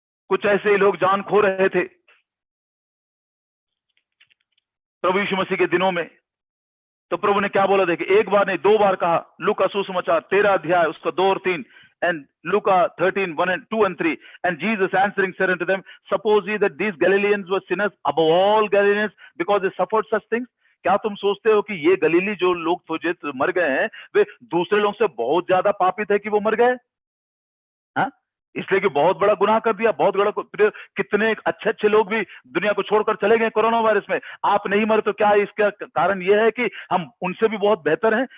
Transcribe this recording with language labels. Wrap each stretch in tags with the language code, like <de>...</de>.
<hi>कुछ ऐसे ही लोग जान खो रहे थे प्रभु यीशु मसीह के दिनों में। तो प्रभु ने क्या बोला, देखिए, एक बार नहीं 2 बार कहा। लूका सुसमाचार 13 अध्याय उसका 2 और 3,</hi> <en>And Luke 13, 2 and 3. And Jesus answering said unto them, suppose ye that these Galileans were sinners above all Galileans because they suffered such things?</en> <hi>क्या तुम सोचते हो कि ये गलीली जो लोग जो मर गए हैं वे दूसरे लोगों से बहुत ज्यादा पापी थे कि वो मर गए? हाँ? इसलिए कि बहुत बड़ा गुनाह कर दिया, बहुत बड़ा। कितने अच्छे लोग भी दुनिया को छोड़कर चले गए कोरोना वायरस में। आप नहीं मरे तो क्या इसका कारण यह है कि हम उनसे भी बहुत बेहतर हैं?</hi>